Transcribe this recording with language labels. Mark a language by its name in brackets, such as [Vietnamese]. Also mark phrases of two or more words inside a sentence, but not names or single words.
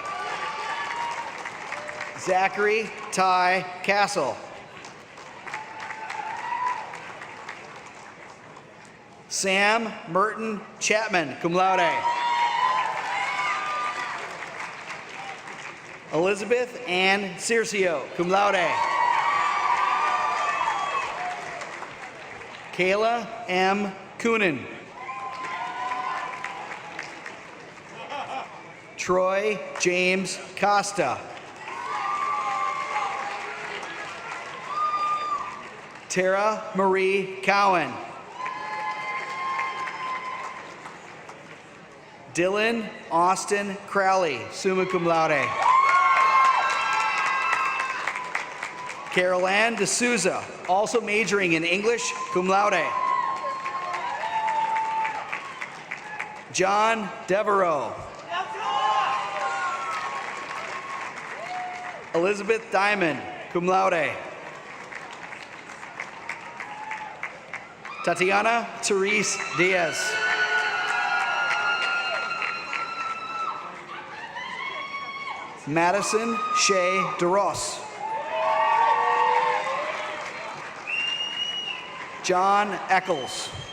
[English] Zachary Ty Castle. Sam Merton Chapman, [Latin] cum laude. [English] Elizabeth Ann Circio, [Latin] cum laude. [English] Kayla M. Coonan. Troy James Costa. Tara Marie Cowan. Dylan Austin Crowley, [Latin] summa cum laude. [English] Carol Ann D'Souza, also majoring in English, [Latin] cum laude. [English] John Devereaux. Elizabeth Diamond, [Latin] cum laude. [English] Tatiana Therese Diaz. Madison Shea DeRoss. John Eccles.